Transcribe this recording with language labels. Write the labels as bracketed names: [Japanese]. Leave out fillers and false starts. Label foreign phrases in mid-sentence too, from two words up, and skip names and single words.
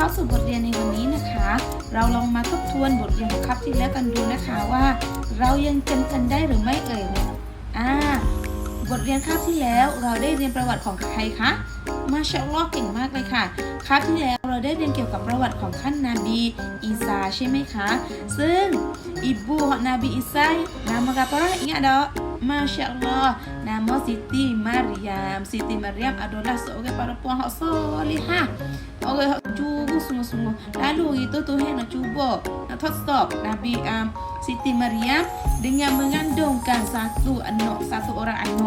[Thai] สู่บทเรียนในวันนี้นะคะเราลองมาทบทวนบทเรียนของคาบที่แล้วกันดูนะคะว่าเรายังจำกันได้ห รือไม่เอ่ยบทเรียนคาบที่แล้วเราได้เรียนประวัติของใครคะ [Arabic] ما شاء الله [Thai] เก่ งมากเลยค่ะคาบที่แล้วเราได้เรียนเกี่ยวกับประวัติของท่านนบีอีสาใช่ไหมคะซึ่ง [Malay] ibu Nabi Isa nama apa ingat tak Masya Allah nama Siti Maryam Siti Maryam adalah seorang perempuan yang solehah orang yang cuba sungguh-sungguh lalu itu Tuhan nak cuba nak testop Nabi Siti Maryam dengan mengandungkan satu orang